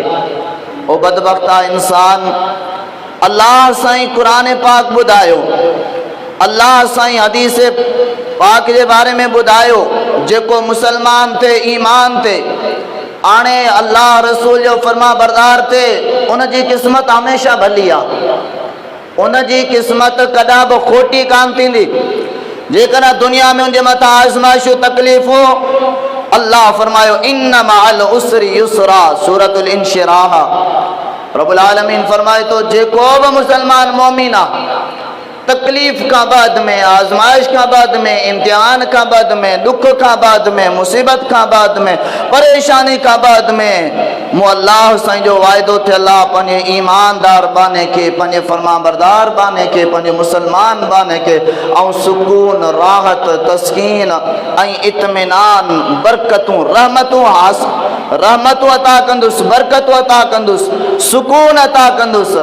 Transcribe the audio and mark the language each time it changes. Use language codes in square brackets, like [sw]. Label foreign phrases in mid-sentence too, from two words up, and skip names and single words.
[sd] ओ बदबख्ता इंसान, अल्लाह साईं क़ुरान पाक ॿुधायो, अल्लाह साईं हदीस पाक जे बारे में ॿुधायो, जेको मुसलमान थे ईमान थे आणे अल्लाह रसूल जो फरमा बरदार थे, उन जी क़िस्मत हमेशा भली आहे, उन जी क़िस्मत कॾहिं बि खोटी कान थींदी। जेकर दुनिया में उनजे मथां आज़माइशूं तकलीफ़ूं, अल्लाह फरमायो [ar] إن مع العسر يسرا, [sd] सूरतुल इंशिराह। [ar] رب العالمين [sd] फरमाए तो जेको बि मुसलमान मोमिन आहे [ur] تکلیف کا بعد میں، آزمائش کا بعد میں, امتحان کا بعد میں، دکھ کا بعد میں، مصیبت کا بعد میں، پریشانی کا بعد میں [sd] मो अल्लाह साईं जो वायदो थे अल्लाह पंहिंजे ईमानदार बाने के, पंहिंजे फरमाबरदार बाने के, पंहिंजे मुसलमान बाने के ऐं सुकून, राहत, तस्कीन ऐं इत्मीनान, बरकतूं, रहमतूं अता कंदुसि, बरकतूं अता कंदुसि, सुकून अता कंदुसि।